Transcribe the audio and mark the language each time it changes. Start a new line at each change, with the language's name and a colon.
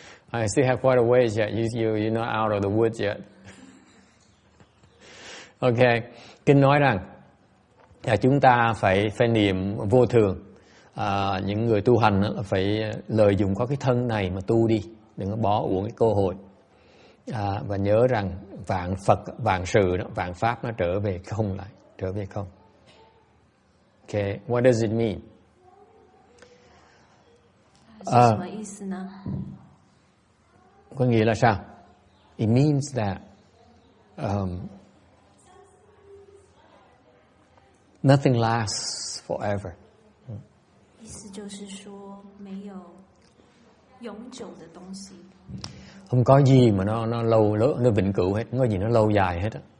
English: I still have quite a ways yet. You're not out of the woods yet. Okay.
Vietnamese: Kinh nói rằng chúng ta phải niệm vô thường. Những người tu hành phải lợi dụng có cái thân này mà tu đi, đừng có bỏ uổng cái cơ hội. Và nhớ rằng vạn Phật, vạn sự, vạn pháp nó trở về không lại, trở về không.
English: Okay. What does it mean?
Chinese: 是什么意思呢？
Vietnamese: Có nghĩa là sao?
English: It means that nothing lasts forever.
Chinese: 意思就是说，没有永久的东西。
Vietnamese: Không có gì mà nó vĩnh cửu hết, không có gì nó lâu dài hết.